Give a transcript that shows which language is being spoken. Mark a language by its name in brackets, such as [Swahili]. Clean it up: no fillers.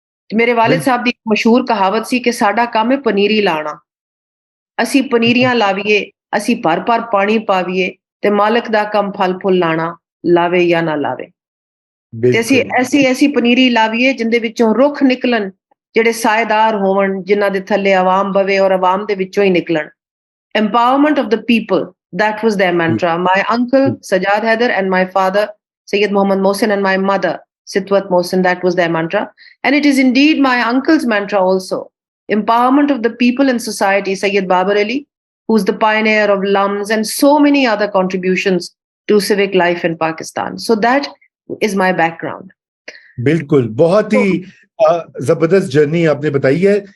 [Punjabi] ਤੇ ਮੇਰੇ ਵਾਲਿਦ ਸਾਹਿਬ ਦੀ ਮਸ਼ਹੂਰ ਕਹਾਵਤ ਸੀ ਕਿ ਸਾਡਾ ਕੰਮ ਹੈ ਪਨੀਰੀ ਲਾਣਾ, ਅਸੀਂ ਪਨੀਰੀਆਂ ਲਾਵੀਏ, ਅਸੀਂ ਭਰ ਪਾਣੀ ਪਾਵੀਏ, ਤੇ ਮਾਲਕ ਦਾ ਕੰਮ ਫਲ ਫੁੱਲ ਲਾਣਾ, ਲਾਵੇ ਜਾਂ ਨਾ ਲਾਵੇ। ਤੇ ਅਸੀਂ ਐਸੀ ਪਨੀਰੀ ਲਾਵੀਏ ਜਿੰਦੇ ਵਿੱਚੋਂ ਰੁੱਖ ਨਿਕਲਣ ਜਿਹੜੇ ਸਾਏਦਾਰ ਹੋਵਣ, ਜਿਨ੍ਹਾਂ ਦੇ ਥੱਲੇ ਆਵਾਮ ਬਵੇ ਔਰ ਆਵਾਮ ਦੇ ਵਿੱਚੋਂ ਹੀ ਨਿਕਲਣ। [English] Empowerment of the people, that was their mantra. My uncle Sajad Haider and my father Sayyid Muhammad Mohsin and my mother Sitwat Mohsin, that was their mantra. And it is indeed my uncle's mantra also. Empowerment of the people in society. Sayyid Babar Ali, who's the pioneer of LUMS and so many other contributions to civic life in Pakistan. So that is my background. [Hindi] ਬਿਲਕੁਲ, ਬਹੁਤ ਹੀ ਜ਼ਬਰਦਸਤ journey ਆਪਨੇ ਬਤਾਈ ਹੈ।